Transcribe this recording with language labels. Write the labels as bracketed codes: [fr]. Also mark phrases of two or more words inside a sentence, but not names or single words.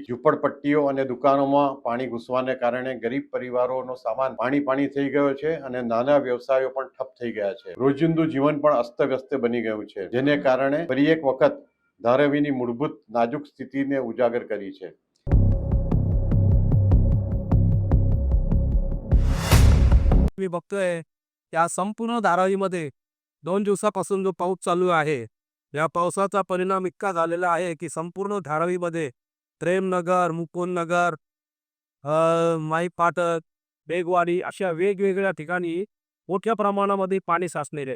[gu] ઝૂંપડપટ્ટીઓ અને દુકાનોમાં પાણી ઘૂસવાને કારણે ગરીબ પરિવારોનો સામાન પાણી થઈ ગયો છે અને નાના વ્યવસાયો પણ ઠપ થઈ ગયા છે. રોજિંદુ જીવન પણ અસ્તવ્યસ્ત બની ગયું છે, જેને કારણે ફરી એક વખત ધારાવીની મૂળભૂત નાજુક સ્થિતિને ઉજાગર કરી છે. [mr] मी बघतोय या संपूर्ण धारावीमध्ये 2 दिवसापासून जो पाऊस चालू आहे, या पावसाचा परिणाम इतका झालेला आहे की संपूर्ण धारावीमध्ये प्रेमनगर, मुकुंदनगर, माई फाटक, बेगवाडी अशा वेगवेगळ्या ठिकाणी मोठ्या प्रमाणामध्ये पाणी साचलेले आहे.